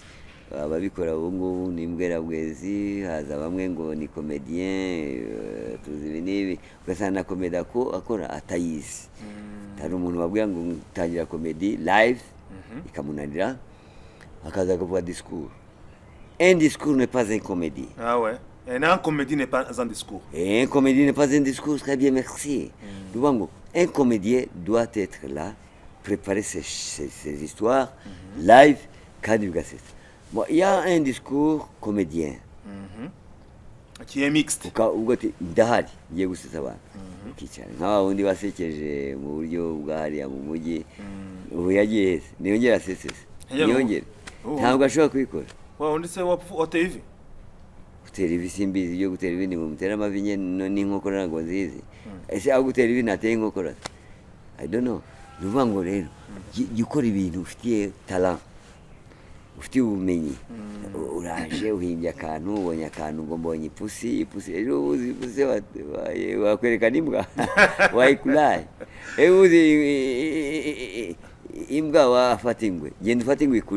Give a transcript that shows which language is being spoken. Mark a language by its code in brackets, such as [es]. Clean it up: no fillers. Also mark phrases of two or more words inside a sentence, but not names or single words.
[rw] Ababikora ubu ngubu ni imbwerabwezi, haza bamwe ngo ni komedien, tuzi ibi n'ibi, ugasanga na komedi akora atayizi. Hari umuntu wabwira ngo tangira komedi live ikamunanira, akaza akavuga discours. [fr] Un discours n'est pas une comédie. Ah ouais. Un comédie n'est pas un discours. Un comédie n'est pas un discours, très bien, merci. Un comédien doit être là, préparer ses histoires live, [rw] kandi bigasetsa. [fr] Bon, il y a un discours comédien qui est mixte. [rw] Ubwo ati ndahari ngiye gusetsa abantu, ukicara nk'aba wundi wasekeje mu buryo bwa hariya mu mujyi, ubu yagiye hese niyongera asesese, niyongere ntabwo ashobora kubikora. Undi se wateye ivi? Gutera ivi simbizi, ibyo gutera ivi ni mumutera amavi n'inkokora ntabwo nzizi. Ese aho gutera ivi nateye inkokora? [en] I don't know. [rw] Ni ukuvuga ngo rero jya ukora ibintu ufitiye talent, ufitiye ubumenyi. Uraje uhimbye akantu, ubonye akantu ngo mbonye ipusi, ejo uzi ipusi wakwereka n'imbwa wayikuraye, ejo uzi imbwa wafata ingwe, genda ufata ingwe ikurye.